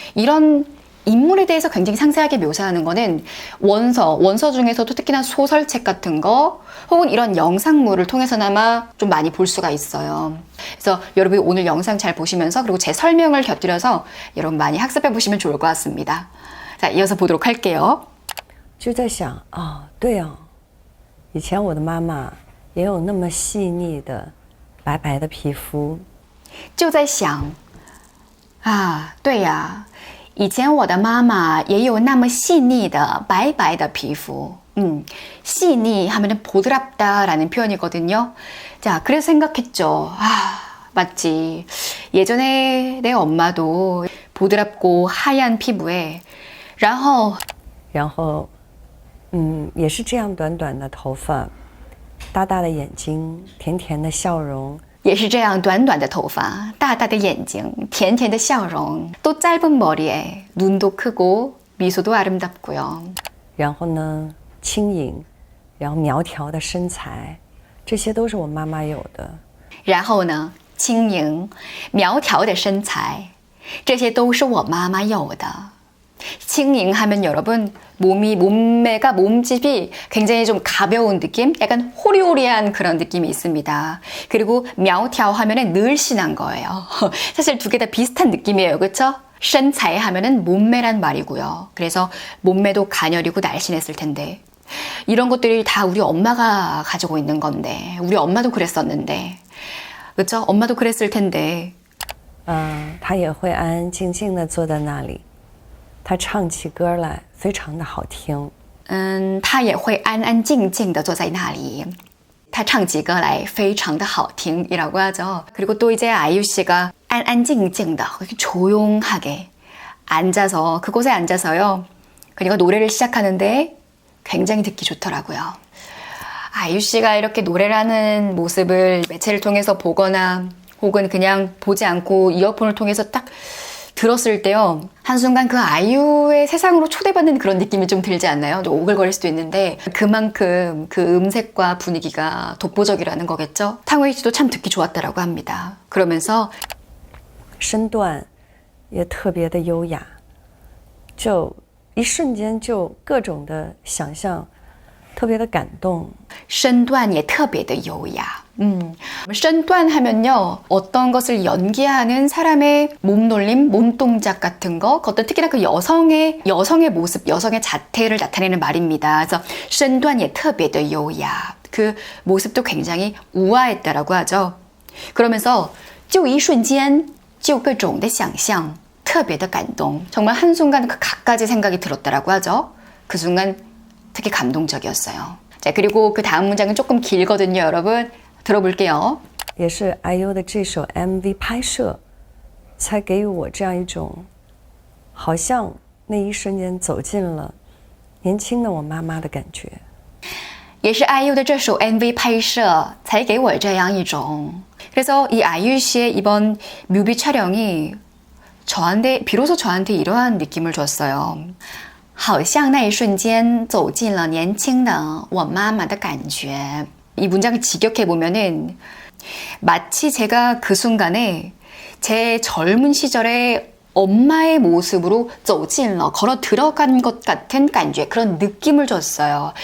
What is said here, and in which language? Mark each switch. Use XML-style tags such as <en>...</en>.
<ko>이런 인물에 대해서 굉장히 상세하게 묘사하는 거는 원서 중에서도 특히나 소설책 같은 거 혹은 이런 영상물을 통해서나마 좀 많이 볼 수가 있어요. 그래서 여러분이 오늘 영상 잘 보시면서 그리고 제 설명을 곁들여서 여러분 많이 학습해 보시면 좋을 것 같습니다. 자, 이어서 보도록 할게요.</ko> <zh>就在想啊，对啊，以前我的妈妈也有那么细腻的白白的皮肤。就在想啊，对呀。以前我的妈妈也有那么细腻的白白的皮肤.</zh> <ko>细腻하면은 보드랍다라는 표현이거든요. 자, 그래서 생각했죠. 아, 맞지. 예전에 내 엄마도 보드랍고 하얀 피부에 然后</ko> <zh>也是这样短短的头发，大大的眼睛，甜甜的笑容。也是这样短短的头发，大大的眼睛，甜甜的笑容，</zh> <ko>또 짧은 머리에 눈도 크고 미소도 아름답고요.</ko> <zh>然后呢，轻盈，然后苗条的身材，这些都是我妈妈有的。然后呢，轻盈，苗条的身材，这些都是我妈妈有的。</zh> <ko>칭잉하면 여러분 몸매가 몸집이 굉장히 좀 가벼운 느낌, 약간 호리호리한 그런 느낌이 있습니다. 그리고 мя条 하면은 늘씬한 거예요. 사실 두 개 다 비슷한 느낌이에요, 그렇죠? 身材 하면은 몸매란 말이고요. 그래서 몸매도 가녀리고 날씬했을 텐데 이런 것들이 다 우리 엄마가 가지고 있는 건데 우리 엄마도 그랬었는데, 그렇죠? 엄마도 그랬을 텐데.</ko> <zh>她也会安安静静地坐在那里。他唱起歌来非常的好听。他也会安安静静地坐在那里。他唱起歌来非常的好听이라고</zh> <ko>하죠. 그리고 또 이제 아이유 씨가 안안静静的 조용하게 앉아서 그곳에 앉아서요. 그리고 노래를 시작하는데 굉장히 듣기 좋더라고요. 아이유 씨가 이렇게 노래를 하는 모습을 매체를 통해서 보거나 혹은 그냥 보지 않고 이어폰을 통해서 딱 들었을 때요. 한순간 그 아이유의 세상으로 초대받는 그런 느낌이 좀 들지 않나요? 좀 오글거릴 수도 있는데 그만큼 그 음색과 분위기가 독보적이라는 거겠죠? 탕웨이 씨도 참 듣기 좋았다라고 합니다. 그러면서</ko> <zh>身段也特别的优雅，就一瞬间就各种的想象，特别的感动。身段也特别的优雅。</zh> <ko>身段 하면요, 어떤 것을 연기하는 사람의 몸놀림, 몸동작 같은 거, 그것도 특히나 그 여성의 모습, 여성의 자태를 나타내는 말입니다. 그래서</ko> <zh>身段也特别的优雅,</zh> <ko>그 모습도 굉장히 우아했다라고 하죠. 그러면서</ko> <zh>就一瞬间就各种的想象特别的感动,</zh> <ko>정말 한순간 그 갖가지 생각이 들었다라고 하죠. 그 순간 특히 감동적이었어요. 자, 그리고 그 다음 문장은 조금 길거든요, 여러분. 들어볼게요.</ko> <zh>也是 IU 的这首 MV 拍摄，才给予我这样一种，好像那一瞬间走进了年轻的我妈妈的感觉。也是 IU 的这首 MV 拍摄才给我这样一种.</zh> <ko>그래서 이 IU 씨의 이번 뮤비 촬영이 비로소 저한테 이러한 느낌을 줬어요.</ko> <zh>好像那一瞬间走进了年轻的我妈妈的感觉.</zh> <ko>이 문장을 직역해보면은 마치 제가 그 순간에 제 젊은 시절의 엄마의 모습으로</ko> <zh>走进了,</zh> <ko>걸어 들어간 것 같은感觉, 그런 느낌을 줬어요.</ko>